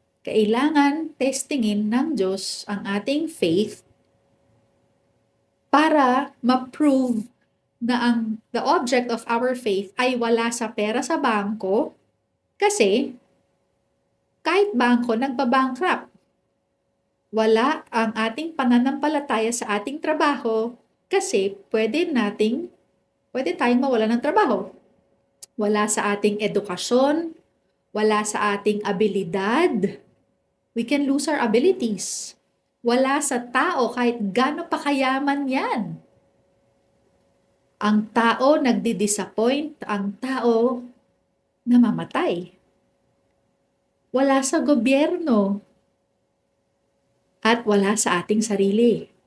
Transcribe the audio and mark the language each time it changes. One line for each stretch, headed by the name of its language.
Filipino: Kailangan testingin ng Diyos ang ating faith para ma-prove na
English: the object of our faith
Filipino: ay wala sa pera sa bangko kasi kahit bangko nagbabankrupt. Wala ang ating pananampalataya sa ating trabaho kasi pwede tayong mawala ng trabaho. Wala sa ating edukasyon, wala sa ating abilidad.
English: We can lose our abilities.
Filipino: Wala sa tao kahit gaano pa kayaman yan. Ang tao nagdi-disappoint, ang tao namamatay. Wala sa gobyerno at wala sa ating sarili.